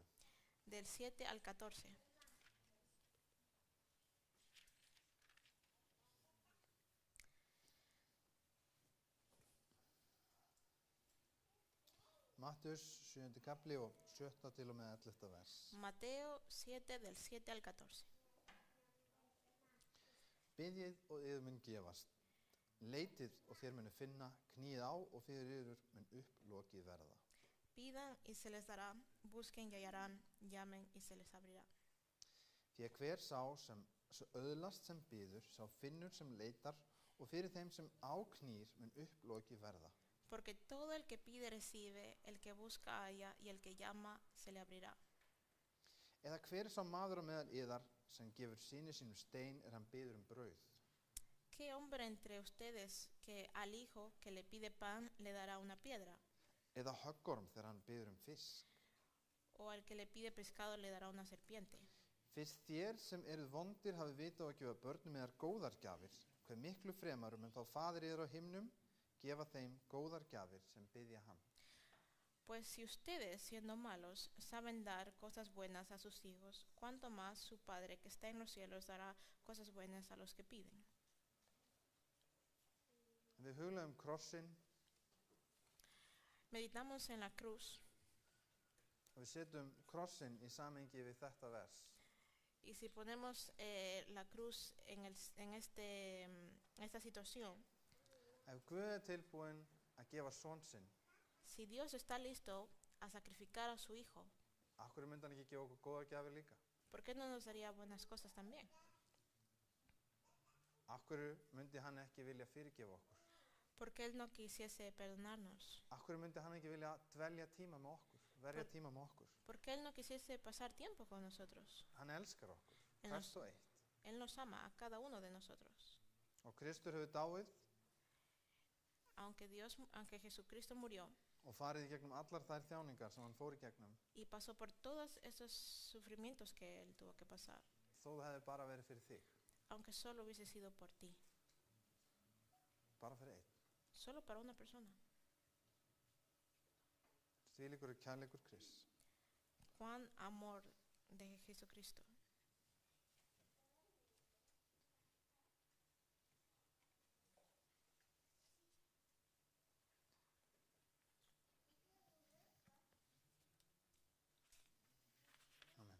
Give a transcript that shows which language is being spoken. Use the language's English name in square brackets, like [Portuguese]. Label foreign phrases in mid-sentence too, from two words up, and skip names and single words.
[Spanish] Del 7 al 14. [Icelandic] Mattheus 7. kapli og 7. til og með 11. vers. [Spanish] Mateo 7 del 7 al 14. [Icelandic] Biðjið og yður mun gefast. Leitið og þér munu finna, kníið á og fyrir yður mun upplokið verða. [Spanish] Pidan y se les dará, busquen y hallarán, llamen y se les abrirá. [Icelandic] Því að hver sá sem öðlast sem biður, sá finnur sem leitar og fyrir þeim sem áknýr mun upplokið verða. [Spanish] Porque todo el que pide recibe, el que busca halla y el que llama se le abrirá. [Icelandic] Eða hver sá maður á meðal yðar sem gefur syni sínum stein hann biður brauð. [Spanish] ¿Qué hombre entre ustedes que al hijo que le pide pan le dará una piedra? [Icelandic] Eða höggorm þegar hann biður fisk. [Spanish] ¿O al que le pide pescado le dará una serpiente? [Icelandic] Fyrst þér sem eruð vondir hafi vitað að gefa börnum yðar góðar gjafir, hve miklu fremar mun þá faðir yðar á himnum gefa þeim góðar gjafir sem biðja hann. [Spanish] Pues si ustedes, siendo malos, saben dar cosas buenas a sus hijos, ¿cuánto más su Padre que está en los cielos dará cosas buenas a los que piden? [Icelandic] Við huglegum krossinn [Spanish] Meditamos en la cruz [Icelandic] og við setjum krossinn í samhengi við þetta vers. [Spanish] y si ponemos la cruz en esta situación, [Icelandic] Ef Guð tilbúinn að gefa son sinn, [Spanish] si Dios está listo a sacrificar a su hijo, [Icelandic] af hverju myndi hann ekki gefa okkur góðar gjafir líka? [Spanish] ¿por qué no nos daría buenas cosas también? [Icelandic] Af hverju myndi hann ekki vilja fyrirgefa okkur? [Spanish] ¿Por qué Él no quisiese perdonarnos? [Icelandic] Af hverju myndi hann ekki vilja dvelja tíma með okkur, verja tíma með okkur? [Spanish] ¿Por qué Él no quisiese pasar tiempo con nosotros? [Icelandic] Hann elskar okkur, [Spanish] Él [Icelandic] hvert og eitt. [Spanish] Él nos ama a cada uno de nosotros. [Icelandic] Og Kristur hefur dáið [Spanish] Aunque Jesucristo murió [Icelandic] og farið í gegnum allar þær þjáningar sem hann fór í gegnum, [Spanish] y pasó por todos esos sufrimientos que Él tuvo que pasar, [Icelandic] þó það hefði bara verið fyrir þig, [Spanish] aunque solo hubiese sido por ti, [Icelandic] bara fyrir einn. [Spanish] solo para una persona. [Icelandic] Þvílíkur kærleikur Krists. [Spanish] Cuán amor de Jesucristo. Amen.